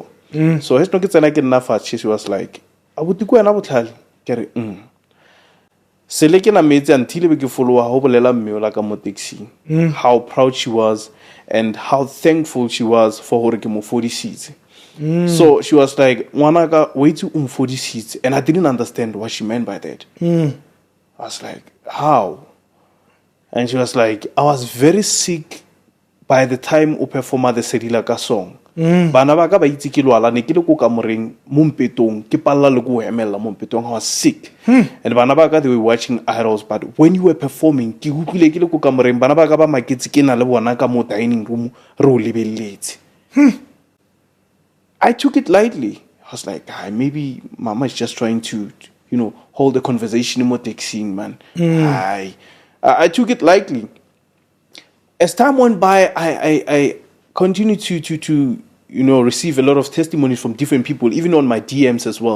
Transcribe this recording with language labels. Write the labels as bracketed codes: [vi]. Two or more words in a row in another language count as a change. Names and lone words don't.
[en] So she was like, I would go and I would tell how proud she was and how thankful she was for her 40 seats. So she was like, Wanaga, wait to 40 seats. And I didn't understand what she meant by that. I was like, how? And she was like, I was very sick by the time I performed the Sedilaka song. [tn] Bana ba ka ba itse ke lwala ne ke le ko ka moreng mo mpetong ke palla le go hemela mo mpetong [en] I was sick. [tn] And bana ba ka [en] they were watching Idols, but when you were performing [tn] ke utlwile ke le ko ka moreng bana ba ka ba maketse ke na le bona ka mo [en] dining room [tn] re o lebelletse. [en] I took it lightly. I was like, maybe mama is just trying to hold a conversation in taxi, man. I took it lightly. As time went by, I continued to receive a lot of testimonies from different people, even on my DMs as well.